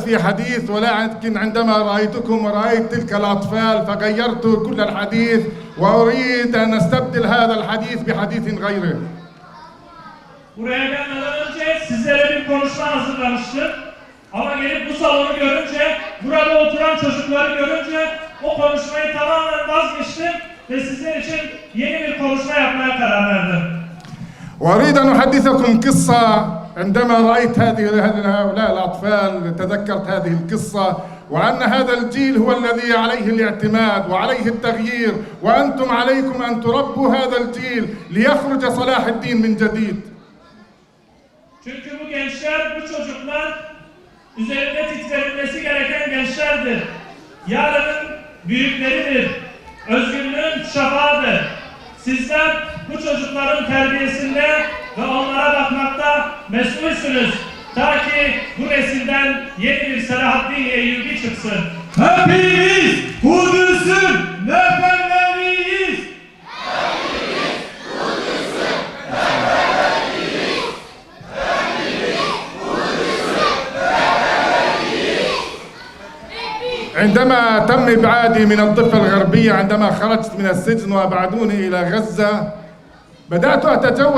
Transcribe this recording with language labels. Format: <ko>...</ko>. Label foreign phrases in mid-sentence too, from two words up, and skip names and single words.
<ar>في حديث، ولكن عندما رأيتكم ورأيت تلك الأطفال فغيرت كل الحديث، وأريد أن أستبدل هذا الحديث بحديث غيره.</ar> <tr>Buraya gelmeden önce sizlere bir konuşma hazırlamıştım. Ama gelip bu salonu görünce konuşan çocukları görünce o konuşmayı tamamen vazgeçtim ve sizler için yeni bir konuşma yapmaya karar verdim.</tr> <ar>وأريد أن أحدثكم قصة. عندما رأيت هؤلاء الأطفال تذكرت هذه القصة وأن هذا الجيل هو الذي عليه الاعتماد وعليه التغيير وأنتم عليكم أن تربوا هذا الجيل ليخرج صلاح الدين من جديد.</ar> <tr>Çünkü bu gençler, bu çocuklar üzerinde titretilmesi gereken gençlerdir. Yarının büyükleridir. Özgürlüğün şafağıdır. Sizler bu çocukların terbiyesinde ve onlara bakmakta mesulsünüz. Ta ki bu nesilden yeni bir Selahaddin Eyyubi çıksın. Hepimiz Kudüs'ün neferleriyiz.</tr> <ar>عندما تم إبعادي من الضفة الغربية عندما خرجت من السجن وأبعدوني إلى غزة بدأت أتجول</ar>